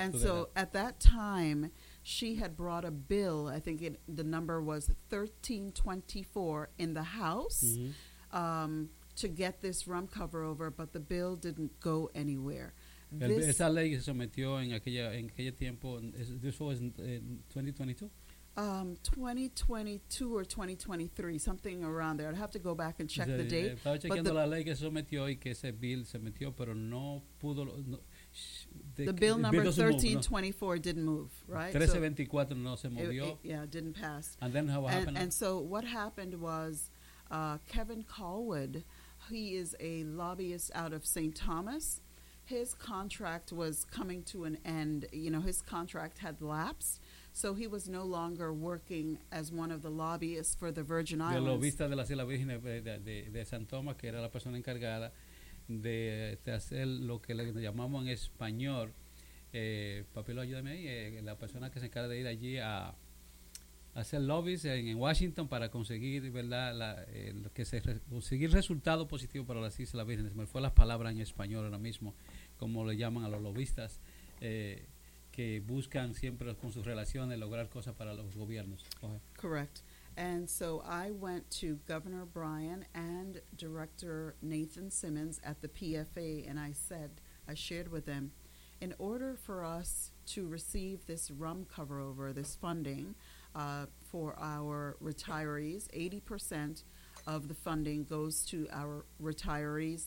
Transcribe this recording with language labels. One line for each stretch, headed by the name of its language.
English: And so at that time, she had brought a bill, I think the number was 1324 in the House to get this rum cover over, but the bill didn't go anywhere.
Spanish: Esa ley se sometió en aquella tiempo,
English: this was in 2022? 2022 or 2023, something around there. I'd have to go back and check the date.
Spanish: Estaba chequeando la ley que se sometió y que ese bill se sometió, pero no pudo...
English: The bill number 1324 didn't move, right?
Spanish: 1324 no se movió.
English: Yeah, it didn't pass. And then what happened? And so what happened was Kevin Callwood, he is a lobbyist out of St. Thomas. His contract was coming to an end. You know, his contract had lapsed. So he was no longer working as one of the lobbyists for the Virgin Islands.
Spanish: El lobista de las Islas Vírgenes de San Tomás, que era la persona encargada de hacer lo que le llamamos en español, papilo, ayúdame ahí, la persona que se encarga de ir allí a hacer lobbies en Washington para conseguir, ¿verdad?, conseguir resultados positivos para las Islas Vírgenes. Me fue la palabra en español ahora mismo, como le llaman a los lobistas, que buscan siempre con sus relaciones lograr cosas para los gobiernos.
English: Correct. And so I went to Governor Bryan and Director Nathan Simmons at the PFA, and I shared with them, in order for us to receive this rum cover-over, this funding for our retirees, 80% of the funding goes to our retirees.